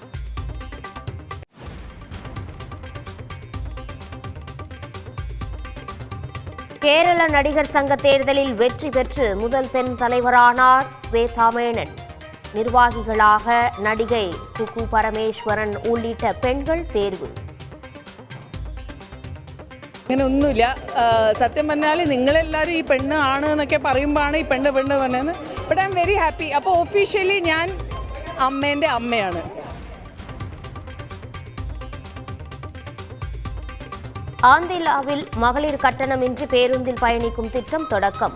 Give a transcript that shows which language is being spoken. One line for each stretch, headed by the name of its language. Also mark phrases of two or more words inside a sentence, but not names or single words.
Tamil: கேரள நடிகர் சங்க தேர்தலில் வெற்றி பெற்று முதல் பெண் தலைவரானார் ஸ்வேதா மேனன். நிர்வாகிகளாக நடிகை குக்கு பரமேஸ்வரன் உள்ளிட்ட பெண்கள் தேர்வு.
Malayalam: അങ്ങനെ ഒന്നുമില്ല. സത്യം പറഞ്ഞാൽ നിങ്ങളെല്ലാവരും ഈ പെണ്ണ് ആണ് എന്നൊക്കെ പറയുമ്പോഴാണ് ഈ പെണ്ണ് പറഞ്ഞത്.
English: But I am very happy.
Malayalam: അപ്പോൾ ഒഫീഷ്യലി ഞാൻ അമ്മേൻ്റെ അമ്മയാണ്.
Tamil: ஆந்திலாவில் மகளிர் கட்டணமின்றி பேருந்தில் பயணிக்கும் திட்டம் தொடக்கம்.